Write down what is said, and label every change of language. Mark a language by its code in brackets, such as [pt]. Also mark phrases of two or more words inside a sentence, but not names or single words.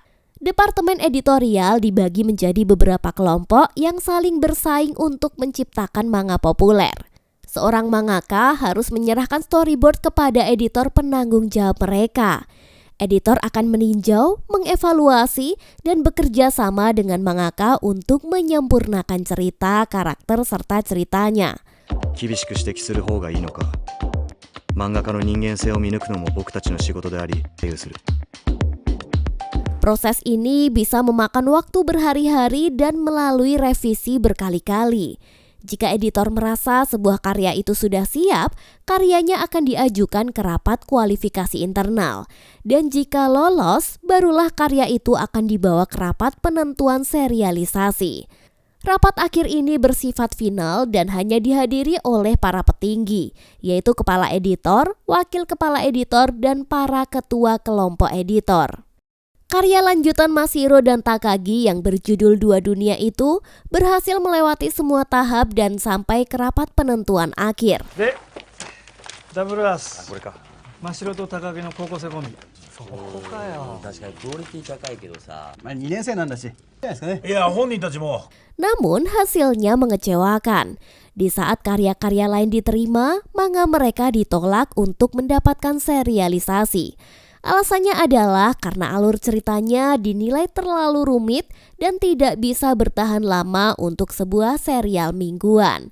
[id] Departemen editorial dibagi menjadi beberapa kelompok yang saling bersaing untuk menciptakan manga populer. Seorang mangaka harus menyerahkan storyboard kepada editor penanggung jawab mereka. Editor akan meninjau, mengevaluasi, dan bekerja sama dengan mangaka untuk menyempurnakan cerita, karakter, serta ceritanya. [ja] 厳しく指摘する方がいいのか。漫画家の人間性を見抜くのも僕たちの仕事であり、揶揄する。 [id] Proses ini bisa memakan waktu berhari-hari dan melalui revisi berkali-kali. Jika editor merasa sebuah karya itu sudah siap, karyanya akan diajukan ke rapat kualifikasi internal. Dan jika lolos, barulah karya itu akan dibawa ke rapat penentuan serialisasi. Rapat akhir ini bersifat final dan hanya dihadiri oleh para petinggi, yaitu kepala editor, wakil kepala editor, dan para ketua kelompok editor. Karya lanjutan Mashiro dan Takagi yang berjudul Dua Dunia itu berhasil melewati semua tahap dan sampai ke rapat penentuan akhir. [ja] でダブルアースこれか。真白と高木の高校生コンビそこかよ。確かにクオリティ高いけどさ。まあ2年生なんだし、じゃないですかね。いや本人たちも [id] Namun hasilnya mengecewakan. Di saat karya-karya lain diterima, manga mereka ditolak untuk mendapatkan serialisasi. Alasannya adalah karena alur ceritanya dinilai terlalu rumit dan tidak bisa bertahan lama untuk sebuah serial mingguan.